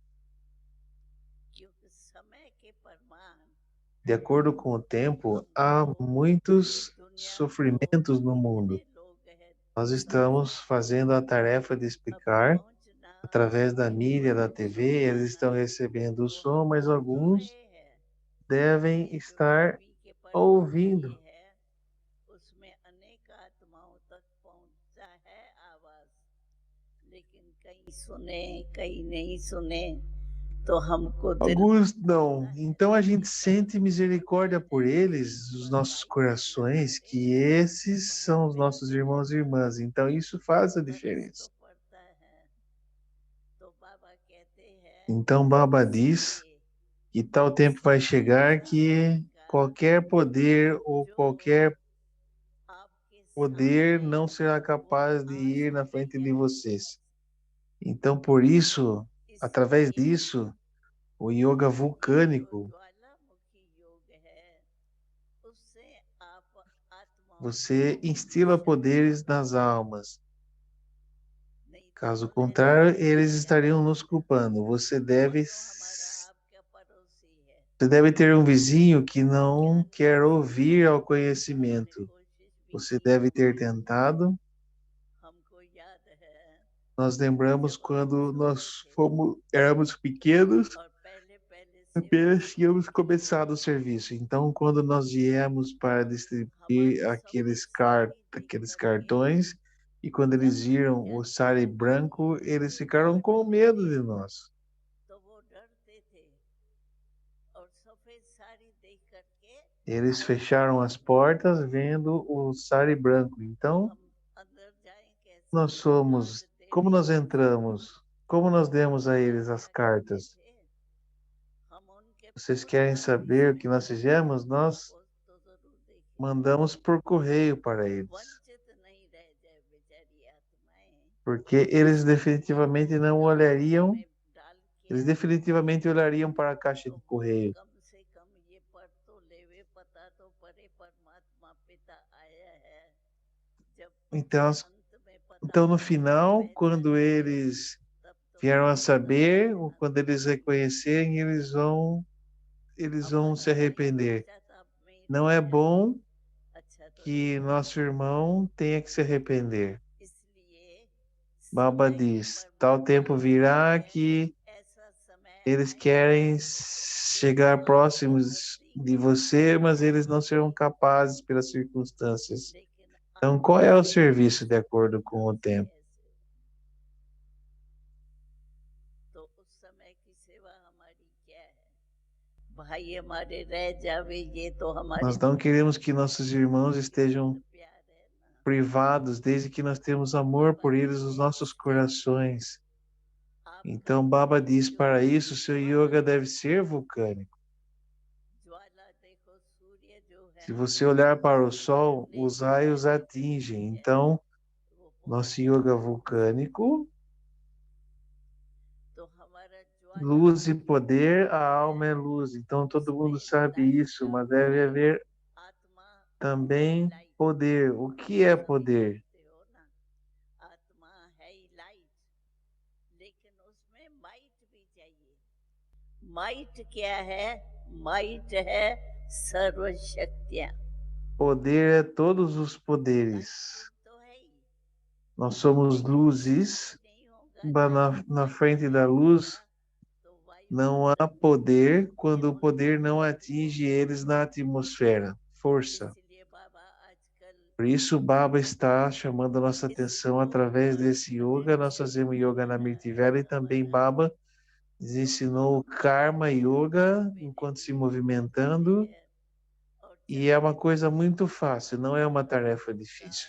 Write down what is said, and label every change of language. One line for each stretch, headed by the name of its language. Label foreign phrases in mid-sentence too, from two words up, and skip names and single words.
Portuguese: De acordo com o tempo, há muitos sofrimentos no mundo. Nós estamos fazendo a tarefa de explicar através da mídia, da TV, eles estão recebendo o som, mas alguns devem estar ouvindo.
Hindi: उसमें अनेक आत्माओं तक पहुंचा है आवाज, लेकिन कई सुने कई नहीं सुने, तो हमको दिल
Portuguese: Alguns não. Então a gente sente misericórdia por eles, os nossos corações, que esses são os nossos irmãos e irmãs. Então isso faz a diferença.
Hindi: तो पड़ता है। तो बाबा कहते हैं
Portuguese: Então Baba diz que tal tempo vai chegar que qualquer poder ou qualquer
Hindi: आपके
Portuguese: poder
Hindi: सामने
Portuguese: não será
Hindi: वो
Portuguese: capaz de
Hindi: आज
Portuguese: ir na
Hindi: तक
Portuguese: frente de
Hindi: है।
Portuguese: vocês. Então, por isso, através
Hindi: इसलिए
Portuguese: disso, o yoga
Hindi: ये
Portuguese: vulcânico,
Hindi: जो ज्वालामुखी योग है, उससे आप आत्माओं
Portuguese: você
Hindi: को
Portuguese: instila
Hindi: शक्ति
Portuguese: poderes nas almas.
Hindi: नहीं तो
Portuguese: Caso
Hindi: वो
Portuguese: contrário,
Hindi: रहते
Portuguese: eles
Hindi: हैं
Portuguese: estariam nos culpando.
Hindi: जो हमारा आपका पड़ोसी है,
Portuguese: Você deve ter um vizinho que não
Hindi: ज्ञान
Portuguese: quer
Hindi: की
Portuguese: ouvir ao
Hindi: हमने
Portuguese: conhecimento.
Hindi: कोशिश भी
Portuguese: Você
Hindi: की।
Portuguese: deve ter tentado.
Hindi: हमको याद है
Portuguese: Nós lembramos
Hindi: जब हम
Portuguese: quando
Hindi: छोटे
Portuguese: nós
Hindi: थे
Portuguese: éramos pequenos,
Hindi: और पहले पहले सेवा
Portuguese: apenas
Hindi: शुरू
Portuguese: tínhamos
Hindi: की,
Portuguese: começado o serviço. Então, quando nós viemos para distribuir
Hindi: हमारी सफेद साड़ी देख
Portuguese: aqueles
Hindi: करके
Portuguese: cartões, e quando eles
Hindi: जब हम
Portuguese: viram o
Hindi: कहते
Portuguese: sari
Hindi: थे
Portuguese: branco,
Hindi: कि
Portuguese: eles
Hindi: ये
Portuguese: ficaram
Hindi: कार्ड
Portuguese: com medo de nós.
Hindi: तो वो डरते थे और सफेद साड़ी देख करके
Portuguese: Eles fecharam as portas vendo o sari branco. Então,
Hindi: हम अंदर जाएं कैसे,
Portuguese: nós somos,
Hindi: कार्ड
Portuguese: como
Hindi: देने
Portuguese: nós
Hindi: कैसे।
Portuguese: entramos? Como nós demos a eles
Hindi: हमारे
Portuguese: as
Hindi: यहाँ कहते
Portuguese: cartas?
Hindi: थे हम उनके
Portuguese: Vocês
Hindi: पोस्ट
Portuguese: querem
Hindi: ऑफिस
Portuguese: saber o
Hindi: में
Portuguese: que nós fizemos? Nós
Hindi: पोस्ट तो जरूर देखें,
Portuguese: mandamos por correio para eles,
Hindi: वंचित नहीं रह जाए बेचारी आत्माएं,
Portuguese: porque eles
Hindi: इसलिए
Portuguese: definitivamente não olhariam,
Hindi: में डाल के
Portuguese: eles definitivamente olhariam para a caixa
Hindi: तो
Portuguese: de
Hindi: वो
Portuguese: correio.
Hindi: कम से कम ये पढ़ तो लेवे, पता तो परे परमात्मा पिता आया है। जब
Portuguese: Então,
Hindi: अंत में पता
Portuguese: então no
Hindi: होगा
Portuguese: final,
Hindi: पहचानेंगे,
Portuguese: quando eles
Hindi: तब तो
Portuguese: vieram a
Hindi: बहुत मजा
Portuguese: saber, ou
Hindi: आएगा।
Portuguese: quando eles reconhecerem, eles vão se
Hindi: हमारा भाई
Portuguese: arrepender.
Hindi: हमेशा साथ में ही
Portuguese: Não é
Hindi: रहता है,
Portuguese: bom
Hindi: अच्छा तो
Portuguese: que
Hindi: लगता
Portuguese: nosso irmão tenha que se arrepender.
Hindi: है। इसलिए
Portuguese: Baba
Hindi: समय की
Portuguese: diz, tal tempo
Hindi: परमात्मा
Portuguese: virá
Hindi: है,
Portuguese: que
Hindi: ऐसा समय
Portuguese: eles
Hindi: आएगा
Portuguese: querem
Hindi: कि
Portuguese: chegar
Hindi: आपको
Portuguese: próximos
Hindi: बुद्धि
Portuguese: de
Hindi: ज्ञान
Portuguese: você, mas eles não serão
Hindi: नहीं,
Portuguese: capazes pelas circunstâncias.
Hindi: लेकिन
Portuguese: Então, qual é
Hindi: आत्मा
Portuguese: o serviço de acordo com o
Hindi: से
Portuguese: tempo?
Hindi: ऐसे। तो उस समय की सेवा हमारी क्या है? भाई हमारे रह जावे, ये तो हमारे
Portuguese: Nós não queremos que nossos irmãos estejam
Hindi: प्यार है ना।
Portuguese: privados, desde que nós temos amor por eles nos nossos corações. Então, Baba diz, para isso, seu yoga deve ser vulcânico.
Hindi: ज्वाला देखो, सूर्य जो है
Portuguese: Se você olhar para o sol, os raios atingem. Então,
Hindi: वो
Portuguese: nosso yoga vulcânico,
Hindi: तो हमारा ज्वाला
Portuguese: luz e poder, a alma é luz. Então, todo mundo sabe isso, mas deve haver
Hindi: आत्मा
Portuguese: também poder. O que é poder?
Hindi: जानते हो ना, आत्मा है ही लाइट, लेकिन उसमें माइट भी चाहिए। माइट क्या है? माइट है सर्वशक्तियां।
Portuguese: Poder é todos os poderes.
Hindi: तो है ही,
Portuguese: Nós somos luzes,
Hindi: नहीं होगा
Portuguese: mas na frente da luz
Hindi: तो वायु
Portuguese: não há poder quando o poder não atinge eles na atmosfera. Força.
Hindi: इसलिए बाबा आजकल
Portuguese: Por isso, o Baba está chamando a nossa atenção através desse yoga. Nós fazemos yoga na Mirtivela e também Baba nos ensinou o Karma Yoga enquanto se movimentando.
Hindi: और
Portuguese: E é uma coisa muito fácil, não é uma tarefa difícil.